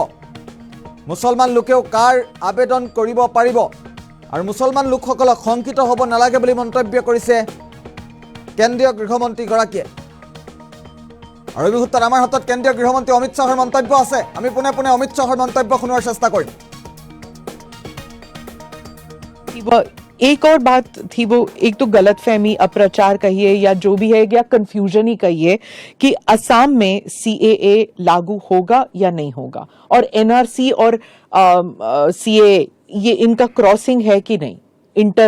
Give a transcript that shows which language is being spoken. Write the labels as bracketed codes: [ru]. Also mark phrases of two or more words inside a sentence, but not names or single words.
[as] মুছলমান লোকেও কাৰ আবেদন কৰিব পাৰিব আৰু মুছলমান লোকসকলক শংকিত হ'ব নালাগে বুলি মন্তব্য কৰিছে কেন্দ্ৰীয় গৃহমন্ত্ৰীগৰাকীয়ে। আৰু এই মুহূৰ্তত আমাৰ হাতত কেন্দ্ৰীয় গৃহমন্ত্ৰী অমিত শ্বাহৰ মন্তব্য আছে। আমি পোনে পোনে অমিত শ্বাহৰ মন্তব্য শুনোৱাৰ চেষ্টা কৰিম। [hi] एक और बात थी, वो एक तो गलतफहमी, अप्रचार कहिए या जो भी है, या कंफ्यूजन ही कहिए कि असम में CAA लागू होगा या नहीं होगा, और NRC और CAA ये इनका क्रॉसिंग है कि नहीं, इंटर